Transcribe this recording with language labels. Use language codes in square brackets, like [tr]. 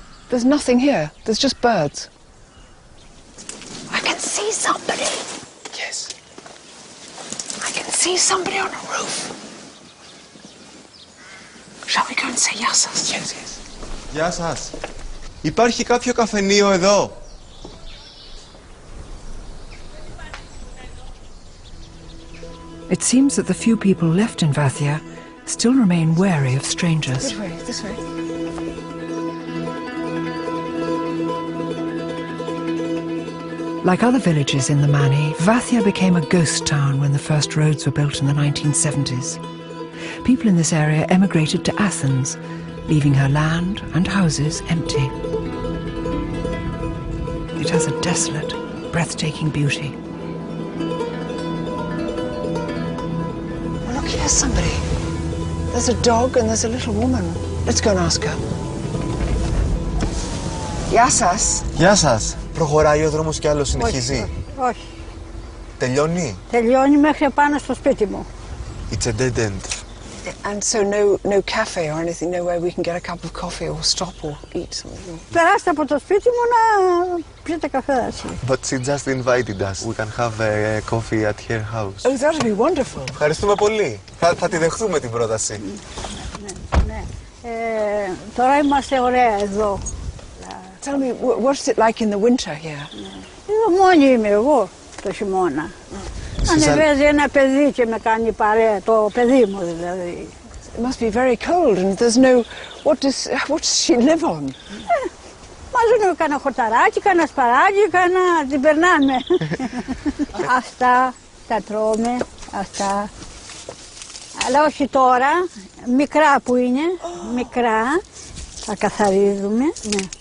[en] There's nothing here. There's just birds. I can see somebody. Yes. I can see somebody on a roof. Shall we go and say yes? Yes, yes. [el] Γεια σας. Υπάρχει κάποιο καφενείο εδώ? [en] It seems that the few people left in Vathia still remain wary of strangers. This way, this way. Like other villages in the Mani, Vathia became a ghost town when the first roads were built in the 1970s. People in this area emigrated to Athens, leaving her land and houses empty. It has a desolate, breathtaking beauty. Well, look, here's somebody. There's a dog and there's a little woman. Let's go and ask her. [el] Γεια σας. Γεια σας. Προχωράει ο δρόμος κι άλλο συνεχίζει? Όχι. Τελειώνει? Τελειώνει μέχρι πάνω στο σπίτι μου. [en] It's a dead end. And so no cafe or anything, nowhere we can get a cup of coffee or stop or eat something? [el] Περάστε από το σπίτι μου να πιείτε καφέ. [en] But she just invited us. We can have a coffee at her house. Oh, that would be wonderful. [el] Ευχαριστούμε πολύ. Θα τη δεχτούμε την πρόταση. Ναι. Τώρα είμαστε ωραία εδώ. [en] Tell me, what is it like in the winter here? [el] Εδώ μόνη είμαι εγώ το χειμώνα. Ανεβάζει ένα παιδί και με κάνει παρέα, το παιδί μου δηλαδή. [en] It must be very cold and there's no... What does she live on? [el] Μαζούνε κάνα χορταράκι, κάνα σπαράκι, την περνάμε. Αυτά τα τρώμε, αυτά. Αλλά όχι τώρα, μικρά που είναι, μικρά, τα καθαρίζουμε. Ναι.